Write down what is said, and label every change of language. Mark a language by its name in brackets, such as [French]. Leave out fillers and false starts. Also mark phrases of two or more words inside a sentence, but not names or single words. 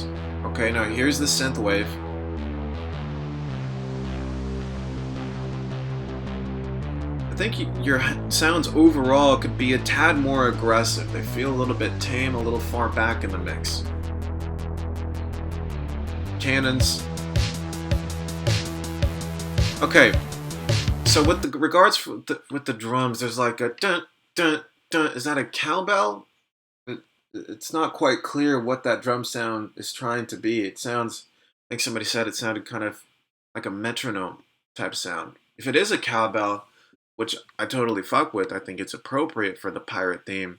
[English] Okay, now here's the synth wave. I think your sounds overall could be a tad more aggressive. They feel a little bit tame, a little far back in the mix. Cannons. Okay, so with the regards with the drums, there's like a dun dun dun. Is that a cowbell? It's not quite clear what that drum sound is trying to be. It sounds, I think somebody said it sounded kind of like a metronome type sound. If it is a cowbell, which I totally fuck with, I think it's appropriate for the pirate theme.